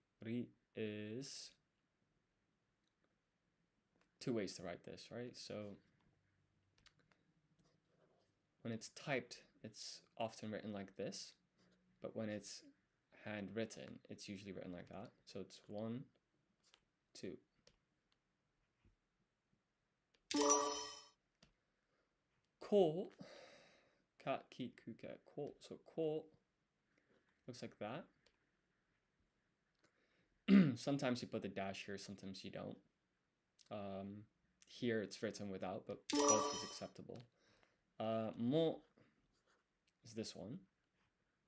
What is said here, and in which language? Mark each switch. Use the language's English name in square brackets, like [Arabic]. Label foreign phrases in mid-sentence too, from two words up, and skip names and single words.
[English] Ri is 2 ways to write this, right? So when it's typed, it's often written like this, but when it's handwritten, it's usually written like that. So it's 1, 2. [Japanese] Ko, kat, ki, ku, ke, ko. [English] So ko looks like that. Sometimes you put the dash here, sometimes you don't. Here it's written without, but both is acceptable. Mo is this one.